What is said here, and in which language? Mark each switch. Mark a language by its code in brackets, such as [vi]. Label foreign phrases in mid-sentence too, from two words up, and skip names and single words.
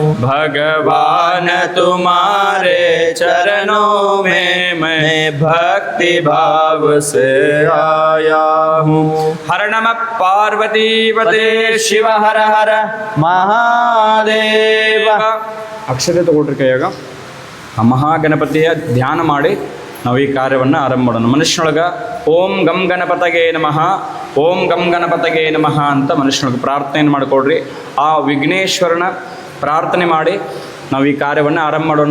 [hi] भगवान तुम्हारे चरणों में मैं भक्ति भाव से आया हूँ। [sa] हर नमः पार्वती पते शिव हर हर महादेव। [kn] ಅಕ್ಷತೆ ತಗೊಳ್ರಿ ಕೈಯಾಗ ಆ ಮಹಾಗಣಪತಿಯ ಧ್ಯಾನ ಮಾಡಿ ನಾವು ಈ ಕಾರ್ಯವನ್ನು ಆರಂಭ ಮಾಡೋಣ. ಮನುಷ್ಯನೊಳಗೆ [sa] ಓಂ ಗಂ ಗಣಪತಗೆ ನಮಃ, ಓಂ ಗಂ ಗಣಪತಗೆ ನಮಃ [kn] ಅಂತ ಮನುಷ್ಯನೊಳಗೆ ಪ್ರಾರ್ಥನೆಯನ್ನು ಮಾಡಿಕೊಡ್ರಿ. ಆ ವಿಘ್ನೇಶ್ವರನ ಪ್ರಾರ್ಥನೆ ಮಾಡಿ ನಾವು ಈ ಕಾರ್ಯವನ್ನು ಆರಂಭ ಮಾಡೋಣ.